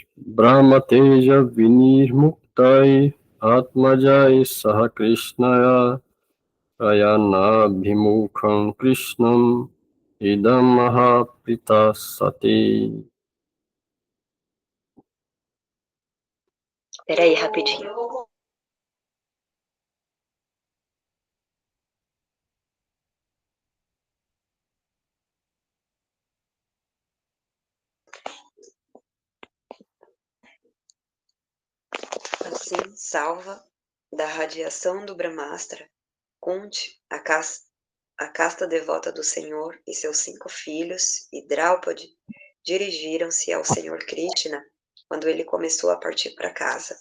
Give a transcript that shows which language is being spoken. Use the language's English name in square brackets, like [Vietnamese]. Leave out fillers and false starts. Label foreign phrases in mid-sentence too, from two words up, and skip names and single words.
[Sanskrit] ब्रह्म तेजो विनिर्मुक्तैः आत्मजैः सह कृष्णया प्रयाणा अभिमुखं कृष्णम् इदम् आह पृथा सती. [Portuguese] Peraí, rapidinho. Assim, salva da radiação do Brahmastra, Kunti, a casta devota do Senhor e seus 5 filhos, e Draupadi, dirigiram-se ao Senhor Krishna quando ele começou a partir para casa.